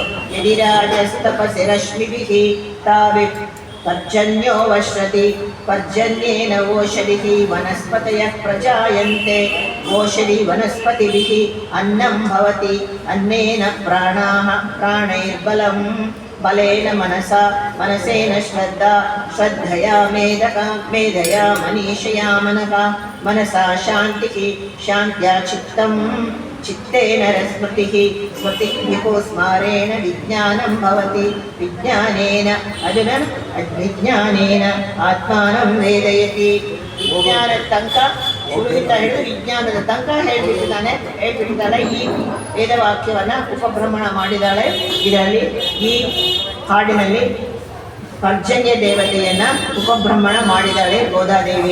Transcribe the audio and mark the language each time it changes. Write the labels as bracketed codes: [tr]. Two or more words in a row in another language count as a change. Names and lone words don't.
[sa] ಯದಿರಾಜಸ್ತಪಸೆ ರಶ್ಮಿಭಿ ತಾವಿ ಪರ್ಜನ್ಯೋ ವಶ್ರತಿ ಪರ್ಜನ್ಯೇನ ಓಷಧಿಃ ವನಸ್ಪತಯಃ ಪ್ರಜಾಯಂತೆ ಓಷಧಿ ವನಸ್ಪತಿಭಿಃ ಅನ್ನಂ ಭವತಿ ಅನ್ನೇನ ಪ್ರಾಣಾಃ ಪ್ರಾಣೈರ್ಬಲಂ ಬಲೇನ ಮನಸಾ ಮನಸೇನ ಶ್ರದ್ಧಾ ಶ್ರದ್ಧಯಾ ಮೇಧಯಾ ಮನೀಷಯಾ ಮನಃ ಮನಸಾ ಶಾಂತಿಃ ಶಾಂತ್ಯಾ ಚಿತ್ತಂ ಚಿತ್ತೇನ ಸ್ಮೃತಿಃ ಸ್ಮೃತಿಃ ವಿಭೋ ಸ್ಮಾರೇಣ ವಿಜ್ಞಾನಂ ಭವತಿ ವಿಜ್ಞಾನೇನ ಅರ್ಜುನ ವಿಜ್ಞಾನೇನ ಆತ್ಮಾನಂ ವೇದಯತಿ. [kn] ವಿಜ್ಞಾನದ ತನಕ ಶುರುವಿಂದ ಹಿಡಿದು ವಿಜ್ಞಾನದ ತನಕ ಹೇಳ್ಬಿಟ್ಟಿದ್ದಾಳೆ. ಈ ವೇದವಾಕ್ಯವನ್ನು ಉಪಭ್ರಮಣ ಮಾಡಿದ್ದಾಳೆ. ಇದರಲ್ಲಿ ಈ ಹಾಡಿನಲ್ಲಿ ಪರ್ಜನ್ಯ ದೇವತೆಯನ್ನು ಉಪಭ್ರಮಣ ಮಾಡಿದ್ದಾಳೆ ಗೋದಾದೇವಿ.